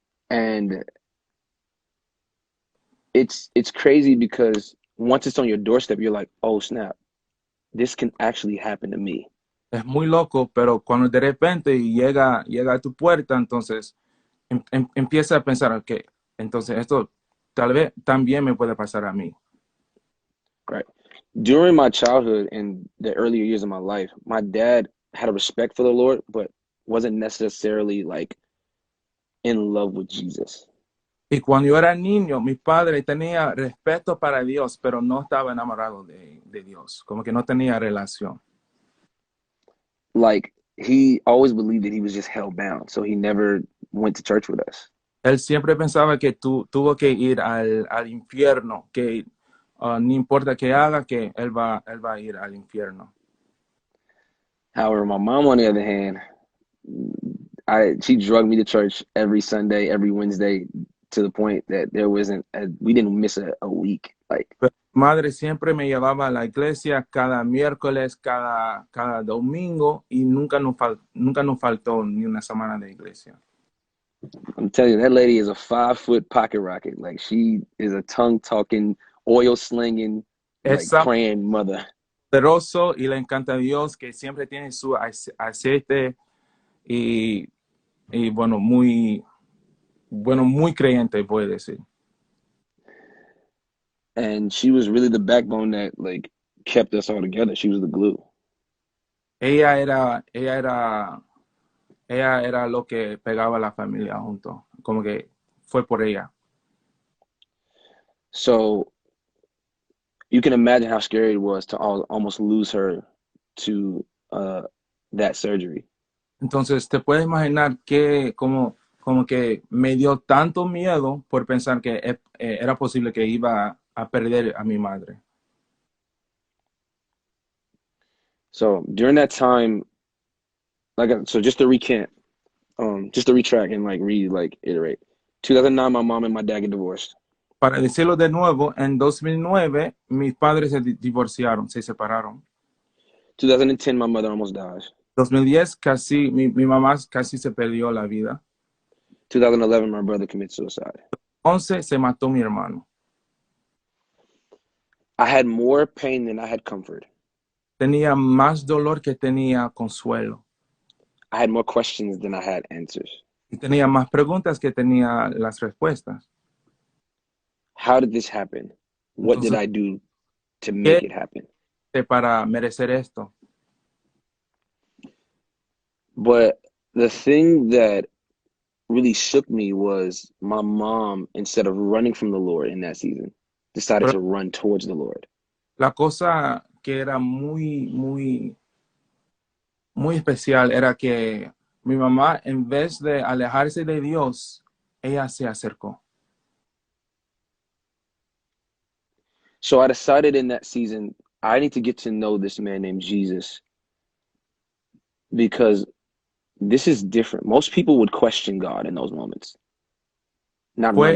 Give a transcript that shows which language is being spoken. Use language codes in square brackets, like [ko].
[en] And it's crazy because once it's on your doorstep, you're like, oh snap, this can actually happen to me. [es] Es muy loco, pero cuando de repente llega a tu puerta, entonces empieza a pensar que entonces esto tal vez también me puede pasar a mí. [en] Right. During my childhood and the earlier years of my life, my dad had a respect for the Lord, but wasn't necessarily like in love with Jesus. [es] Y cuando yo era niño, mi padre tenía respeto para Dios, pero no estaba enamorado de Dios, como que no tenía relación. [en] Like he always believed that he was just hell bound, so he never went to church with us. [es] Él siempre pensaba que tuvo que ir al infierno, que no importa qué haga, que él va a ir al infierno. [en] However, my mom, on the other hand, she drugged me to church every Sunday, every Wednesday, to the point that we didn't miss a week. Like, [es] Pero mi madre siempre me llevaba a la iglesia cada miércoles, cada domingo y nunca nos faltó ni una semana de iglesia. [en] I'm telling you, that lady is a 5 foot pocket rocket. Like, she is a tongue talking, oil slinging, [es] Es [en] like praying mother. [es] poderoso y le encanta a Dios que siempre tiene su aceite y, y muy creyente, puede decir. [en] And she was really the backbone that like kept us all together. She was the glue. [es] Ella era, ella era, ella era lo que pegaba a la familia junto, como que fue por ella. [en] So you can imagine how scary it was to almost lose her to that surgery. [es] Entonces, te puedes imaginar que como que me dio tanto miedo por pensar que era posible que iba a perder a mi madre. [en] So during that time, so just to retract and like iterate. 2009, my mom and my dad get divorced. [es] Para decirlo de nuevo, en 2009 mis padres se divorciaron, se separaron. [en] 2010, my mother almost dies. [es] 2010 mi mamá casi se perdió la vida. [en] 2011, my brother commits suicide. [es] 11 se mató mi hermano. [en] I had more pain than I had comfort. [es] Tenía más dolor que tenía consuelo. [en] I had more questions than I had answers. [es] Y tenía más preguntas que tenía las respuestas. [en] How did this happen? What did [es] Entonces, [en] I do to make it happen? [es] hice para merecer esto? [en] But the thing that really shook me was my mom, instead of running from the Lord in that season, decided [es] Pero [en] to run towards the Lord. [es] la cosa que era muy especial era que mi mamá, en vez de alejarse de Dios, ella se acercó. [en] So I decided in that season, I need to get to know this man named Jesus because this is different. Most people would question God in those moments, not run